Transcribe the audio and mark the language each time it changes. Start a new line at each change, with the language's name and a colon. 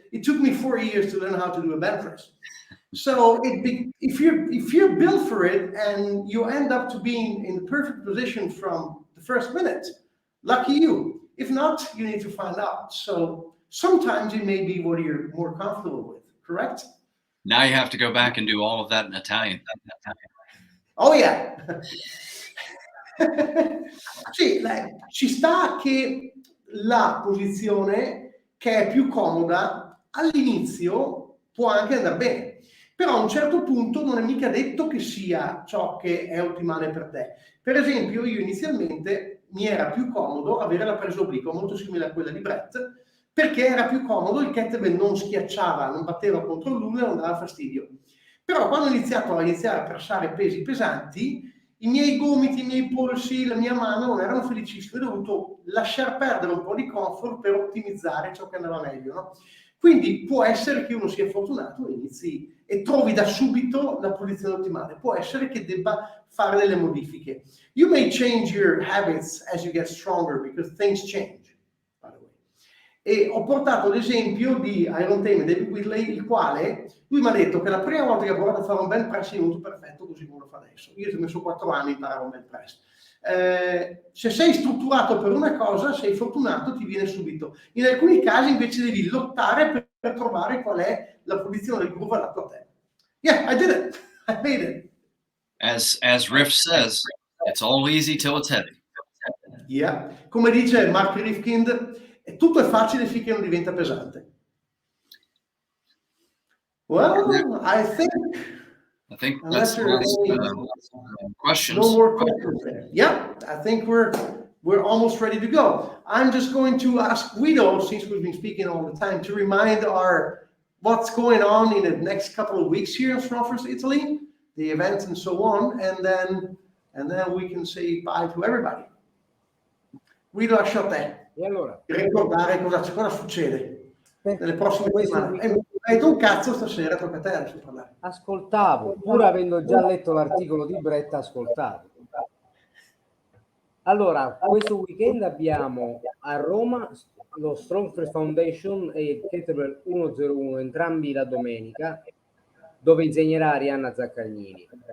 English: It took me 4 years to learn how to do a bench press. So if you're built for it and you end up to being in the perfect position from the first minute, lucky you. If not, you need to find out. So sometimes it may be what you're more comfortable with, correct? Now you have to go back and do all of that in Italian. Oh yeah.
Italian: Sì, ci sta che la posizione che è più comoda all'inizio può anche andare bene, però a un certo punto non è mica detto che sia ciò che è ottimale per te. Per esempio, io inizialmente mi era più comodo avere la presa obliqua molto simile a quella di Brett, perché era più comodo, il kettlebell non schiacciava, non batteva contro l'uno e non dava fastidio. Però quando ho iniziato a pressare pesi pesanti, i miei gomiti, i miei polsi, la mia mano non erano felicissimi, ho dovuto lasciar perdere un po' di comfort per ottimizzare ciò che andava meglio, no? Quindi può essere che uno sia fortunato e inizi e trovi da subito la posizione ottimale, può essere che debba fare delle modifiche.
English: You may change your habits as you get stronger because things change, by the way.
Italian: E ho portato l'esempio di Iron Tamer, David Whitley, il quale lui mi ha detto che la prima volta che ha provato a fare un bench press è venuto perfetto così come lo fa adesso. Io ci ho messo 4 anni a imparare un bench press. Se sei strutturato per una cosa, sei fortunato, ti viene subito. In alcuni casi invece devi lottare per trovare qual è la posizione del groove adatto a te.
English: Yeah, I did it. I made it. As Riff says, it's all easy till it's heavy. Yeah.
Italian: Come dice Mark Rifkind, tutto è facile finché non diventa pesante.
English: Well, I think that's the last questions. No more questions there. Yeah, I think we're almost ready to go. I'm just going to ask Guido, since we've been speaking all the time, to remind what's going on in the next couple of weeks here in Strongfirst, Italy, the events and so on, and then we can say bye to everybody.
Italian: Guido, lascio a te. E allora? Ricordare cosa succede nelle prossime settimane. Hai detto un cazzo stasera, tocca a te adesso parlare. Ascoltavo, pur avendo già letto l'articolo di Brett, ascoltavo. Allora, questo weekend abbiamo a Roma lo Strongfirst Foundation e il Kettlebell 101, entrambi la domenica, dove insegnerà Arianna Zaccagnini.